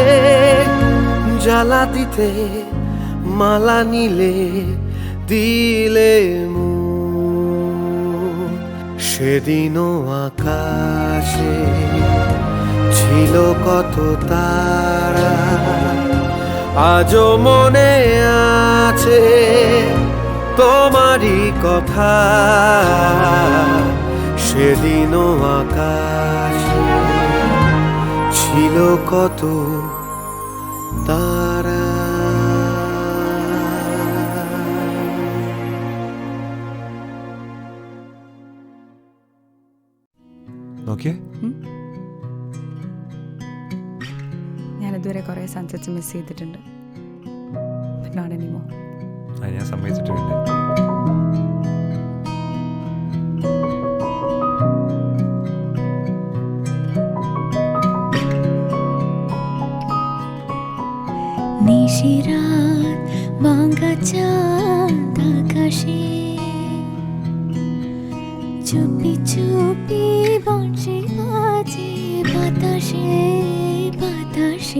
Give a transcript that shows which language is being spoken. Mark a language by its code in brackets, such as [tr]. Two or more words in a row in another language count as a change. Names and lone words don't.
[bn] জ্বালা দিতে মালা নিলে দিলে মন, সেদিনও আকাশে ছিল কত তারা, আজও মনে আছে তোমারই কথা। সেদিনও আকাশে ছিল কত তারা। [ml] ഓക്കെ ഞാനിതുവരെ കുറേ [en] sunsets miss [ml] ചെയ്തിട്ടുണ്ട്. [en] But not anymore. [ml] അത് ഞാൻ സമ്മതിച്ചിട്ടുണ്ട്. [bn] নিশিরাত ভাঙা চাঁদ আকাশে, চুপি চুপি বংশী বাজে বাতাসে বাতাসে।